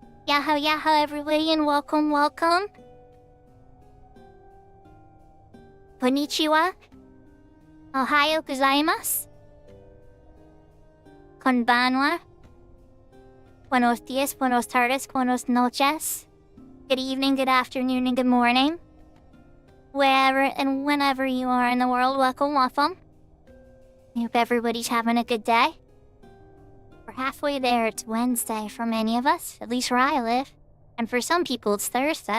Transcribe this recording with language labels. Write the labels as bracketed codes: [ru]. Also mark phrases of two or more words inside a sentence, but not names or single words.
[en] Yahoo, yahoo, everybody, and welcome, welcome. Konnichiwa. [ja] おはようございます。こんばんは. [es] Buenos dias, buenos tardes, buenos noches. [en] Good evening, good afternoon, and good morning. Wherever and whenever you are in the world, welcome, welcome. I hope everybody's having a good day. We're halfway there. It's Wednesday for many of us, at least where I live. And for some people, it's Thursday.